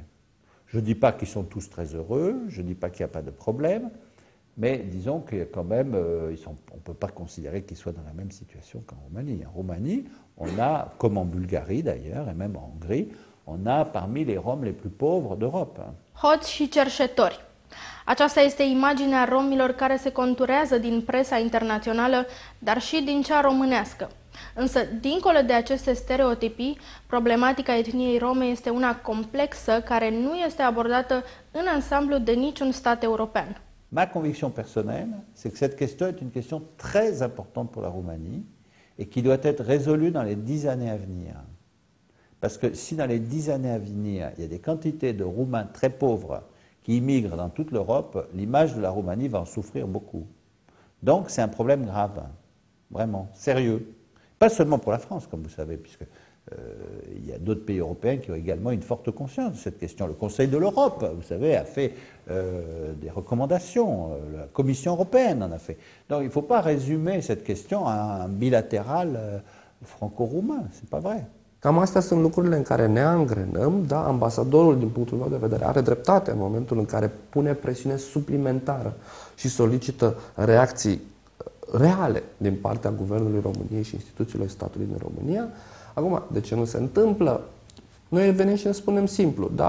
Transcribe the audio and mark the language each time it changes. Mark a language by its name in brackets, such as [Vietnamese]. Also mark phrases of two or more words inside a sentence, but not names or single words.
[French] Je ne dis pas qu'ils sont tous très heureux, je ne dis pas qu'il n'y a pas de problème, mais disons que quand même, on ne peut pas considérer qu'ils soient dans la même situation qu'en Roumanie. En Roumanie, on a, comme en Bulgarie d'ailleurs, et même en Hongrie, on a parmi les Roms les plus pauvres d'Europe. [Romanian] Hoți și cerșetori. Aceasta este imaginea romilor care se conturează din presa internațională, dar și din cea românească. Însă, dincolo de aceste stereotipii, problematica etniei rome este una complexă care nu este abordată în ansamblu de niciun stat european. [French] Ma conviction personnelle, c'est que cette question est une question très importante pour la Roumanie et qui doit être résolue dans les 10 années à venir. Parce que si dans les 10 années à venir, il y a des quantités de Roumains très pauvres qui immigrent dans toute l'Europe, l'image de la Roumanie va en souffrir beaucoup. Donc c'est un problème grave, vraiment, sérieux. Pas seulement pour la France, comme vous savez, puisque Il y a d'autres pays européens qui ont également une forte conscience de cette question. Le Conseil de l'Europe, vous savez, a fait des recommandations. La Commission européenne en a fait. Donc il ne faut pas résumer cette question à un bilatéral franco-roumain. C'est pas vrai. [Romanian] Cam astea sunt lucrurile în care ne angrenăm, da? Ambasadorul, din punctul meu de vedere, are dreptate în momentul în care pune presiune suplimentară și solicită reacții reale din partea Guvernului României și instituțiilor statului din România. Acum, de ce nu se întâmplă? Noi venim și ne spunem simplu, da?